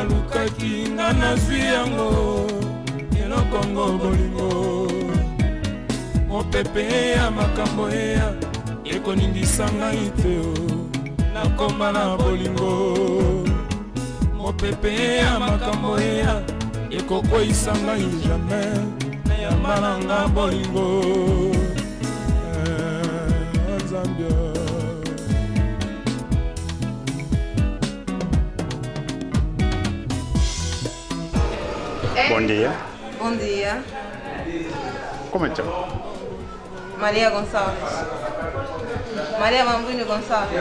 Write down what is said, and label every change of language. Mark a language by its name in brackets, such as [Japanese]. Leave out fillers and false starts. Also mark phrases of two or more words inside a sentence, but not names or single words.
[Lingala] lukaki nga na yango eloko yango bolingo mopepe ya makambo eya ekoningisa ngai te nakoma na bolingo mopepe ya makambo eya ekokweyisa ngai jamais yamalanga bolingo Zambia. [Portuguese] Bom dia. Bom dia. Como é que chama? Maria Gonçalves. Maria Mambrini Gonçalves.